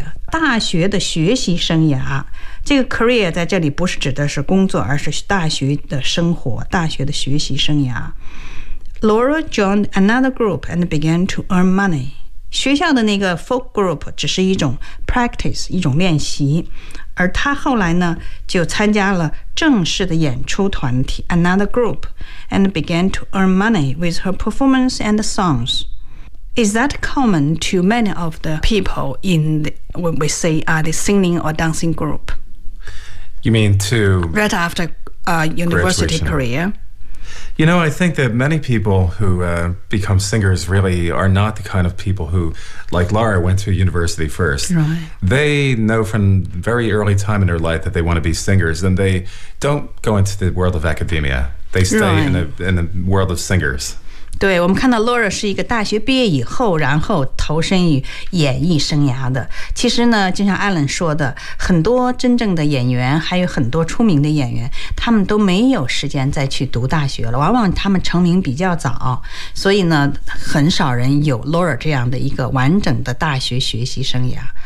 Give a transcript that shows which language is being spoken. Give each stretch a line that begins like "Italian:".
Chinese: 大学的学习生涯，这个 career 在这里不是指的是工作，而是大学的生活，大学的学习生涯。
English: Laura joined another group and began to earn money.
Chinese: 学校的那个 folk group 只是一种 practice， 一种练习，而她后来呢就参加了正式的演出团体
English: another group and began to earn money with her performance and songsIs that common to many of the people in the, when we say、the singing or dancing group? You mean to... Right after、university、graduation. Career. You know, I think that many people who、become singers really are not the kind of people who, like Laura, went to university first. Right. They know from very early time in their life that they want to be singers, and they don't go into the world of academia. They stay、right. in a world of singers.
Chinese: 对，我们看到 Laura 是一个大学毕业以后，然后投身于演艺生涯的。其实呢，就像 Alan 说的，很多真正的演员，还有很多出名的演员，他们都没有时间再去读大学了。往往他们成名比较早，所以呢，很少人有 Laura 这样的一个完整的大学学习生涯。